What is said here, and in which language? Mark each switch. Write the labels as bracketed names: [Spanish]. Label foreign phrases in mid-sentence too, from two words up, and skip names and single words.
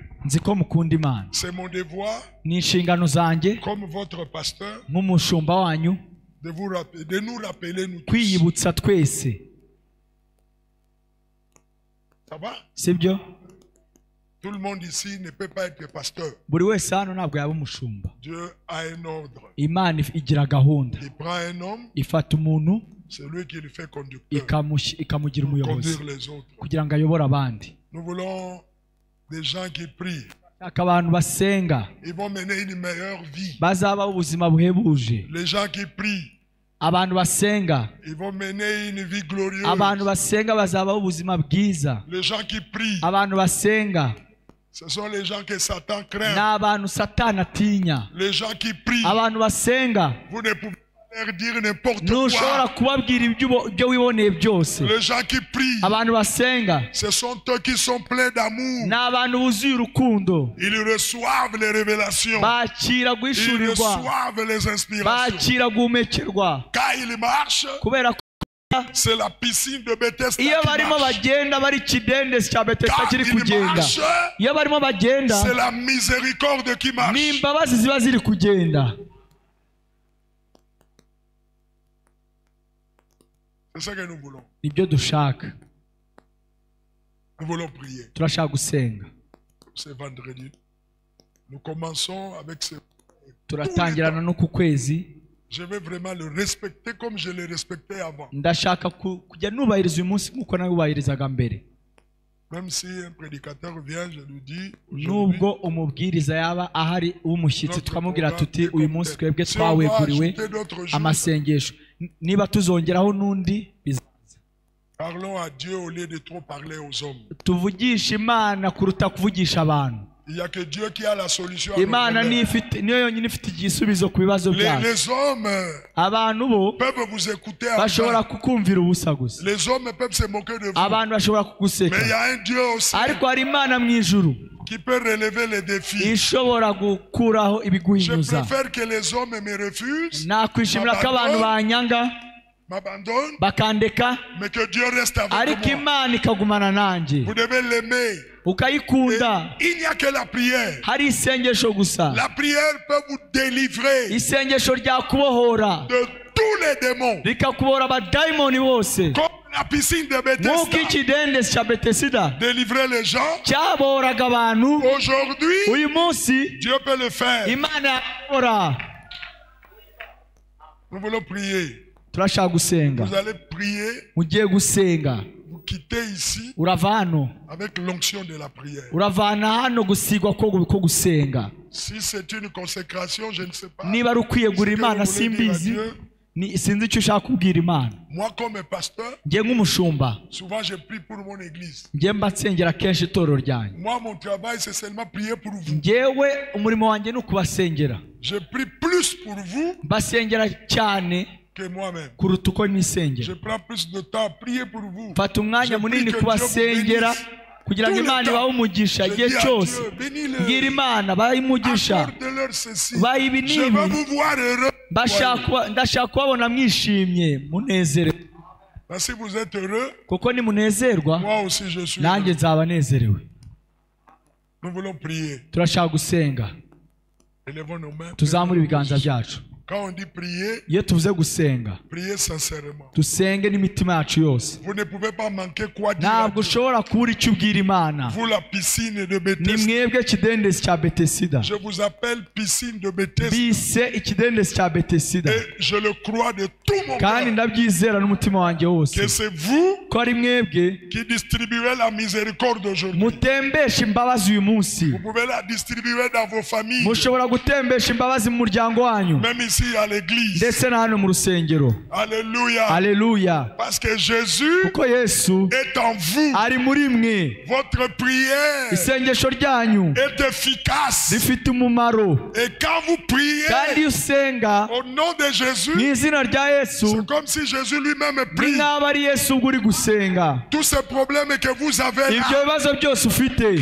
[Kinyarwanda] nzi ko mukunda Imana. [French] C'est mon devoir, [Kinyarwanda] Ni inshingano zanjye [French] comme votre pasteur, [Kinyarwanda] nk'umushumba wanyu [French] de nous rappeler, nous tous. [Kinyarwanda] kwiyibutsa twese. [French] Ça va? [Kinyarwanda] Sibyo? [French] Tout le monde ici ne peut pas être pasteur. [Kinyarwanda] Buri wese hano ntabwo yaba umushumba. [French] Dieu a un ordre. [Kinyarwanda] Imana igira gahunda. [French] Il prend un homme, [Kinyarwanda] Ifata umuntu [French] c'est lui qui le fait conducteur. [Kinyarwanda] ikamugira umuyobozi [French] Conduire les autres. [Kinyarwanda] kugira ngo ayobore abandi. [French] Nous voulons des gens qui prient. [Kinyarwanda] Shaka abantu basenga [French] Ils vont mener une meilleure vie. [Kinyarwanda] bazabaho ubuzima buhebuje. [French] Les gens qui prient, [Kinyarwanda] Abantu basenga, [French] ils vont mener une vie glorieuse. [Kinyarwanda] abantu basenga bazabaho ubuzima bwiza. [French] Les gens qui prient, [Kinyarwanda] Abantu basenga [French] ce sont les gens que Satan [Kinyarwanda] ni [French] craint. [Kinyarwanda] abantu Satani atinya. [French] Les gens qui prient, [Kinyarwanda] Abantu basenga [French] vous ne pouvez pas leur dire n'importe [Kinyarwanda] ntushobora [French] quoi. [Kinyarwanda] kubabwira ibyo wiboneye byose. [French] Les gens qui prient, [Kinyarwanda] Abantu basenga [French] ce sont eux qui sont pleins d'amour. [Kinyarwanda] ni abantu buzuye urukundo. [French] Ils reçoivent les révélations. [Kinyarwanda] Bakira [French] Ils [Kinyarwanda] guhishurirwa, [French] reçoivent les inspirations. [Kinyarwanda] bakira guhumekerwa. [French] Quand ils marchent, [Kinyarwanda] Kubera ko [French] c'est la piscine de Bethesda [Kinyarwanda] iyo [French] qui [Kinyarwanda] barimo [French] marche. [Kinyarwanda] bagenda bari ikidendezi cya Betesda [French] Quand [Kinyarwanda] kiri [French] il [Kinyarwanda] kugenda, [French] marche, [Kinyarwanda] iyo barimo bagenda [French] c'est la miséricorde qui marche. [Kinyarwanda] ni imbabazi ziba ziri kugenda. [French] C'est ça que nous voulons. [Kinyarwanda] Nibyo dushaka. [French] Nous voulons prier. [Kinyarwanda] Turashaka gusenga. [French] C'est vendredi. Nous commençons avec ce... [Kinyarwanda] Turatangirana no ku kwezi. [French] Je vais vraiment le respecter comme je le respectais avant. [Kinyarwanda] Ndashaka kujya nubahiriza uyu munsi nk'uko nabubahirizaga mbere. [French] Même si un prédicateur vient, je lui dis, [Kinyarwanda] nubwo umubwiriza yaba ahari w'umushyitsi tukamubwira tuti uyu munsi twebwe twaweguriwe amasengesho, niba tuzongeraho n'undi bizaza. [French] Parlons à Dieu au lieu de trop parler aux hommes. [Kinyarwanda] Tuvugisha Imana kuruta kuvugisha abantu. [French] Il n'y a que Dieu qui a la solution. [Kinyarwanda] Imana niyo yonyine ifite igisubizo ku bibazo byacu. [French] Les hommes [Kinyarwanda] abantu bo [French] peuvent vous écouter. [Kinyarwanda] Bashobora kukumvira ubusa gusa. [French] Les hommes peuvent se moquer de vous. [Kinyarwanda] Abantu bashobora kuguseka. [French] Mais il y a un Dieu aussi. [Kinyarwanda] Ariko hari Imana mu ijuru [French] qui peut relever les défis. [Kinyarwanda] ishobora gukuraho ibiguhinyuza. [French] Je préfère que les hommes me refusent. [Kinyarwanda] Nakwishimira ko abantu banyanga [French] m'abandonne, [Kinyarwanda] bakandeka, [French] mais que Dieu reste avec moi. [Kinyarwanda] Ariko Imana ikagumana nanjye. [French] Vous devez l'aimer. [Kinyarwanda] Ukayikunda. [French] Il n'y a que la prière. [Kinyarwanda] Hari isengesho gusa. [French] La prière peut vous délivrer [Kinyarwanda] isengesho ryakubohora [French] de tous les démons. [Kinyarwanda] Rikakubohora abadayimoni bose. [French] Comme la piscine de Bethesda. [Kinyarwanda] Nk'uko ikidendezi cya Betesda [French] délivrer les gens. [Kinyarwanda] cyabohoraga abantu. [French] Aujourd'hui, [Kinyarwanda] uyu munsi [French] Dieu peut le faire. [Kinyarwanda] Imana yakora. [French] Nous voulons prier. [Kinyarwanda] Turashaka gusenga. [French] Vous allez prier. [Kinyarwanda] Mugiye gusenga. [French] Vous quittez ici [Kinyarwanda] urava hano [French] avec l'onction de la prière. [Kinyarwanda] Uravana hano gusigwa ko gusenga. [French] Si c'est une consécration, je ne sais pas. [Kinyarwanda] Niba ari ukwiyegura Imana simbizi. Sinzi icyo ushaka kubwira Imana. [French] Moi comme pasteur, [Kinyarwanda] ngiye nk'umushumba, [French] souvent je prie pour mon église. [Kinyarwanda] ngiye mbatsengera kenshi itorero ryanjye. [French] Moi mon travail c'est seulement prier pour vous. [Kinyarwanda] Ngewe umurimo wanjye ni ukubasengera. [French] Je prie plus pour vous [Kinyarwanda] mbasengera cyane [French] que moi-même. [Kinyarwanda] kuruta uko nisengera. [French] Je prends plus de temps à prier pour vous. [Kinyarwanda] Fata umwanya munini kubasengera kugira ngo Imana ibahe umugisha igihe cyose. Mbwira Imana bahe umugisha, bahe ibi n'ibi. Ndashaka kubabona mwishimye munezerewe. [French] Si vous êtes heureux, [Kinyarwanda] kuko nimunezerwa nanjye nzaba nezerewe. [French] Nous voulons prier. [Kinyarwanda] Turashaka gusenga. [French] Élevons nos mains. [Kinyarwanda] Tuzamure ibiganza byacu. [French] Quand on dit prier, [Kinyarwanda] iyo tuvuze gusenga, [French] priez sincèrement. [Kinyarwanda] Dusenge n'imitima yacu yose. [French] Vous ne pouvez pas manquer quoi dire. [Kinyarwanda] Ntabwo ushobora kubura icyo ubwira Imana. [French] Vous la piscine de Bethesda. [Kinyarwanda] Ni mwebwe ikidendezi cya Betesda. [French] Je vous appelle piscine de Bethesda. [Kinyarwanda] Bise ikidendezi cya Betesda. [French] Et je le crois de tout mon cœur. [Kinyarwanda] Kandi ndabyizera n'umutima wanjye wose. [French] Que c'est vous [Kinyarwanda] ko ari mwebwe [French] qui distribuez la miséricorde aujourd'hui. [Kinyarwanda] Mutembesha imbabazi uyu munsi. [French] Vous pouvez la distribuer dans vos familles. [Kinyarwanda] Mushobora gutembesha imbabazi mu muryango wanyu. [French] Même ici à l'église. [Kinyarwanda] Ndetse na hano mu rusengero. [French] Alléluia. [Kinyarwanda] Alléluia. [French] Parce que Jésus [Kinyarwanda] kuko Yesu [French] est en vous. [Kinyarwanda] Ari muri mwe. [French] Votre prière [Kinyarwanda] isengesho ryanyu [French] est efficace. [Kinyarwanda] Rifite umumaro. [French] Et quand vous priez [Kinyarwanda] kandi usenga [French] au nom de Jésus, [Kinyarwanda] mu izina rya Yesu, [French] c'est comme si Jésus lui-même prie. [Kinyarwanda] Ni nk'aho ari Yesu ubwo uri gusenga. [French] Tous ces problèmes que vous avez là, [Kinyarwanda] ibyo bibazo byose ufite,